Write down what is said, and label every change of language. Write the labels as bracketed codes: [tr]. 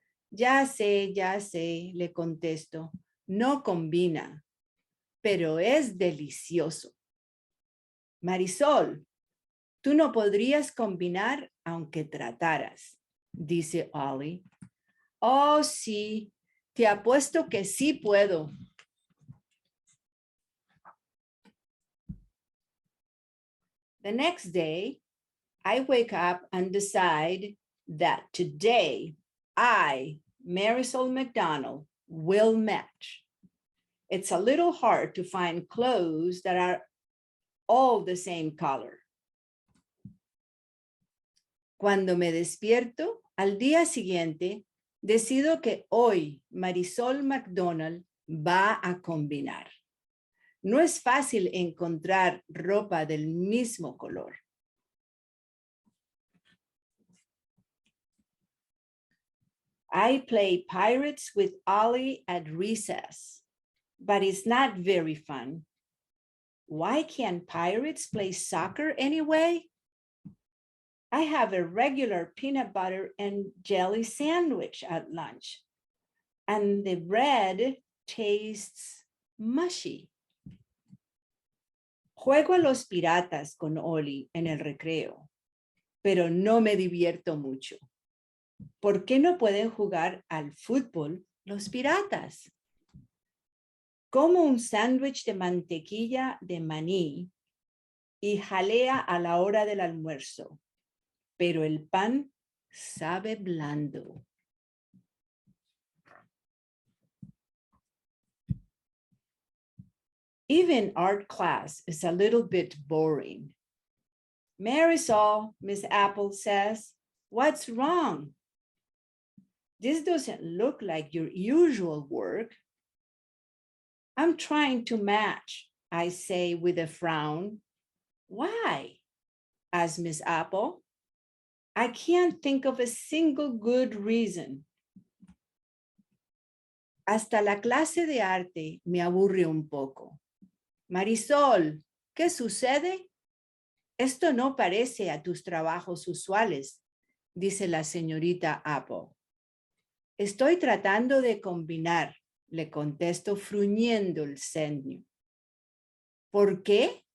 [es] Ya sé, le contesto. No combina, pero es delicioso. Marisol, tú no podrías combinar aunque trataras, dice Ollie. Oh, sí, te apuesto que sí puedo. [en] The next day, I wake up and decide that today I, Marisol McDonald, will match. It's a little hard to find clothes that are all the same color. [es] Cuando me despierto, al día siguiente, decido que hoy Marisol McDonald va a combinar. No es fácil encontrar ropa del mismo color. [en] I play pirates with Ollie at recess, but it's not very fun. Why can't pirates play soccer anyway? I have a regular peanut butter and jelly sandwich at lunch, and the bread tastes mushy. [es] Juego a los piratas con Oli en el recreo, pero no me divierto mucho. ¿Por qué no pueden jugar al fútbol los piratas? Como un sándwich de mantequilla de maní y jalea a la hora del almuerzo, pero el pan sabe blando. [en] Even art class is a little bit boring. Marisol, Miss Apple says, what's wrong? This doesn't look like your usual work. I'm trying to match, I say with a frown. Why? Asks Miss Apple. I can't think of a single good reason. [es] Hasta la clase de arte me aburre un poco. Marisol, ¿qué sucede? Esto no parece a tus trabajos usuales, dice la señorita Apple. Estoy tratando de combinar, le contesto fruñendo el ceño. ¿Por qué?